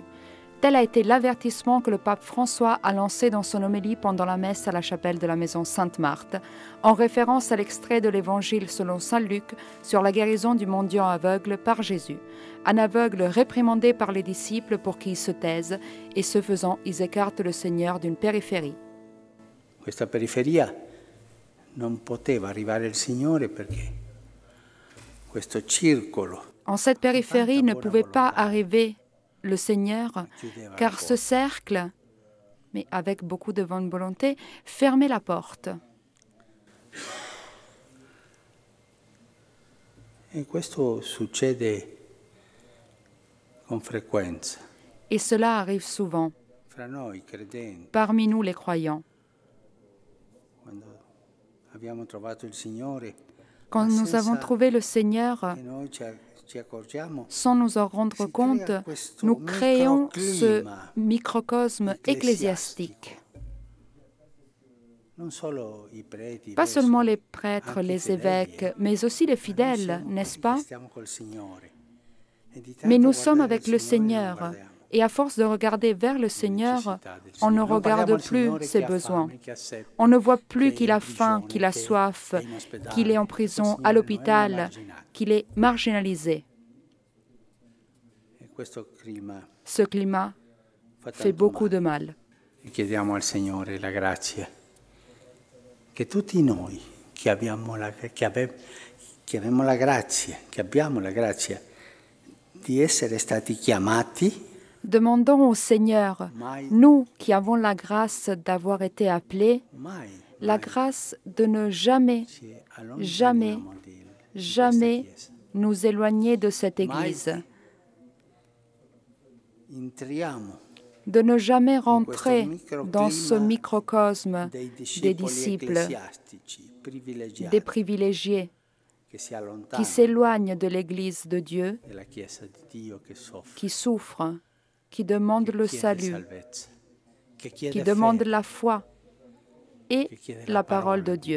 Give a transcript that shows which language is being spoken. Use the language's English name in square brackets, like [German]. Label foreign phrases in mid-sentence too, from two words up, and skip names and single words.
[French] Tel a été l'avertissement que le pape François a lancé dans son homélie pendant la messe à la chapelle de la maison Sainte-Marthe, en référence à l'extrait de l'Évangile selon saint Luc sur la guérison du mendiant aveugle par Jésus. Un aveugle réprimandé par les disciples pour qu'il se taise, et ce faisant, ils écartent le Seigneur d'une périphérie. [Italian] Questa periferia non poteva arrivare il Signore perché questo circolo. [French] En cette périphérie ne pouvait pas arriver le Seigneur, car ce cercle, mais avec beaucoup de bonne volonté, fermait la porte. [Italian] E questo succede con frequenza. [French] Et cela arrive souvent, [Italian] Fra noi credenti, [French] parmi nous les croyants. [Italian] quando abbiamo trovato il Signore, [French] Quand nous avons trouvé le Seigneur, [Italian] e noi ci accorgiamo, [French] sans nous en rendre compte, nous créons ce microcosme ecclésiastique. [Italian] non solo i preti, [French] Pas seulement les prêtres, les évêques, mais aussi les fidèles, n'est-ce pas? [Italian] stiamo col Signore. E di tanto [French] Mais nous sommes [Italian] guardare [French] avec [Italian] il [French] le [Italian] Signore non [French] Seigneur, [Italian] guardiamo [French] et à force de regarder vers le Seigneur, on ne regarde plus ses besoins. On ne voit plus qu'il a faim, qu'il a soif, qu'il est en prison, à l'hôpital, qu'il est marginalisé. Ce climat fait beaucoup de mal. [Italian] Chiediamo al Signore la grazia che tutti noi che abbiamo la grazia di essere stati chiamati. [French] Demandons au Seigneur, nous qui avons la grâce d'avoir été appelés, la grâce de ne jamais, jamais, jamais nous éloigner de cette Église, de ne jamais rentrer dans ce microcosme des disciples, des privilégiés, qui s'éloignent de l'Église de Dieu, qui souffrent, qui demandent le salut, qui demandent la foi et la parole de Dieu.